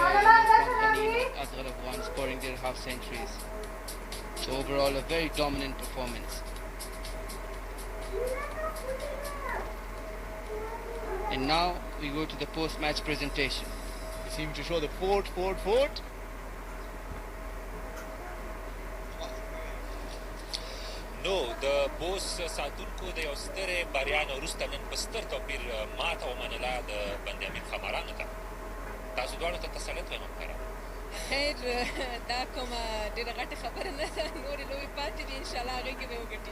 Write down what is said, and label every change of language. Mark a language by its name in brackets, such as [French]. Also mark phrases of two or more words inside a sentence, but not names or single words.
[English] And Asghar Afghan scoring their half centuries. So overall a very dominant performance. And now we go to the post-match presentation. They seem to show the fort. [Pashto] نو د بوس ساتونکو د یو سترې بریا نه وروسته نن په ستر توپیر ماته ومنله د بند-e-Amir خمارانو ته. تاسو دواړو ته تسلیت وایم ښکاره. خیر دا کومه ډېره غټه خبره نه ده، نورې لوبې پاتې دي، انشاءالله هغې کې به یې وګټي.